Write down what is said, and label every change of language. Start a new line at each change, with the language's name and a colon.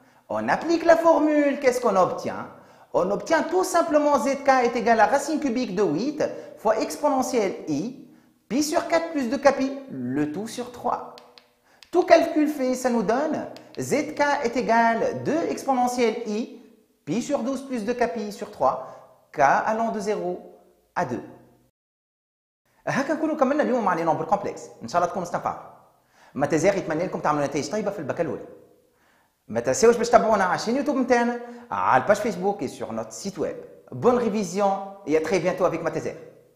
French: On applique la formule, qu'est-ce qu'on obtient? On obtient tout simplement zk est égal à racine cubique de 8 fois exponentielle i, pi sur 4 plus 2 kπ, le tout sur 3. Tout calcul fait, ça nous donne zk est égal à 2 exponentielle i, pi sur 12 plus 2 kπ sur 3, k allant de 0 à 2.
Arabic: هكا نكونوا كملنا اليوم مع لي نومبر كومبلكس، ان شاء الله تكونوا استنفعتوا. ماتيزير يتمنى لكم تعملوا نتائج طيبه في البكالوريا. ما تنساوش باش تتابعونا على الشين يوتيوب نتاعنا، على الباج فيسبوك
French: et sur notre site web. Bonne révision et à très bientôt avec Mathézer.